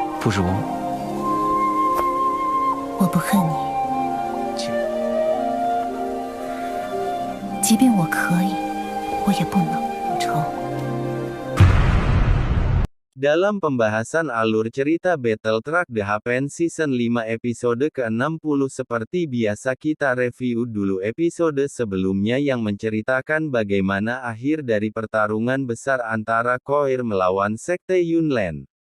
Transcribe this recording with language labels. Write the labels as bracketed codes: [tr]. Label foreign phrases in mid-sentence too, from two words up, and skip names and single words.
[zh] 不如我不恨你，请即便我可以，我也不能仇。 [id] Dalam pembahasan alur cerita Battle Truck The Happen Season 5 episode ke-60 seperti biasa kita review dulu episode sebelumnya yang menceritakan bagaimana akhir dari pertarungan besar antara Koir melawan Sekte Yunlin.